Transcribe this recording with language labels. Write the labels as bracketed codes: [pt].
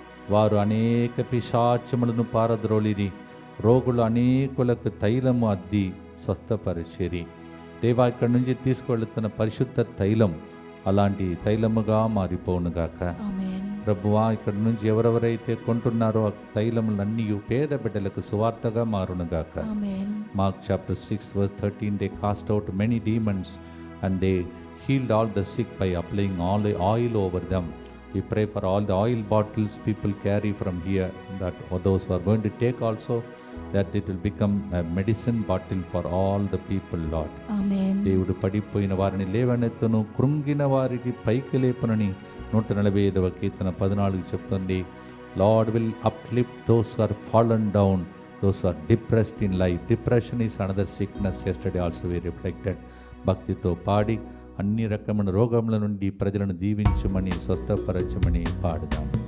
[te] వారు అనేక పిశాచములను పారద్రోలిరి, రోగులు అనేకులకు తైలము అద్ది స్వస్థపరిచిరి. దేవా, ఇక్కడి నుంచి తీసుకువెళుతున్న పరిశుద్ధ తైలం అలాంటి తైలముగా మారిపోనుగాక. ఆమేన్. ప్రభువా, ఇక్కడి నుంచి ఎవరెవరైతే కొంటున్నారో ఆ తైలములన్నీ పేద బిడ్డలకు సువార్తగా మారునుగాక. ఆమేన్. [en] Mark chapter 6 verse 13, they cast out many demons and they healed all the sick by applying all the oil over them. We pray for all the oil bottles people carry from here, that those who are going to take also, that it will become a medicine bottle for all the people, Lord. [te] ఆమేన్. దేవుడు పడిపోయిన వారిని లేవనెత్తును, కృంగిన వారికి పైకి లేపునని 145వ కీర్తన 14 చెప్తుంది. [en] Lord will uplift those who are fallen down, those who are depressed in life. Depression is another sickness. Yesterday also we reflected. [te] భక్తితో పాడి అన్ని రకమైన రోగముల నుండి ప్రజలను దీవించమని, స్వస్థపరచమని పాడుదాం.